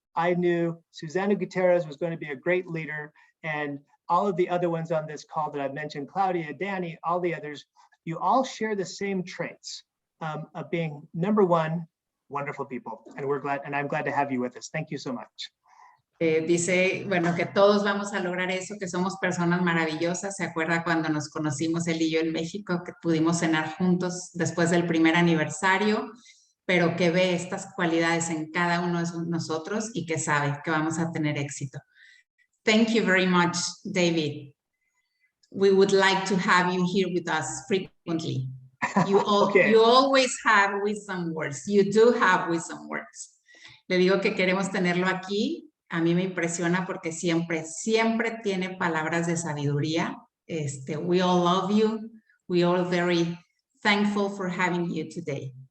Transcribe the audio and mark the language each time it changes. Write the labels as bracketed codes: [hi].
[en] I knew Susana Gutierrez was going to be a great leader, and all of the other ones on this call that I've mentioned, Claudia, Danny, all the others, you all share the same traits of being, number one, wonderful people. And I'm glad to have you with us. Thank you so much. [es] Dice, bueno, que todos vamos a lograr eso, que somos personas maravillosas. ¿Se acuerda cuando nos conocimos él y yo en México, que pudimos cenar juntos después del primer aniversario, pero que ve estas cualidades en cada uno de nosotros y que sabe que vamos a tener éxito? [en] Thank you very much, David. We would like to have you here with us frequently. Okay. You always have wisdom words. You do have wisdom words. [es] Le digo que queremos tenerlo aquí. A mí me impresiona porque siempre tiene palabras de sabiduría. [en] We all love you. We are very thankful for having you today.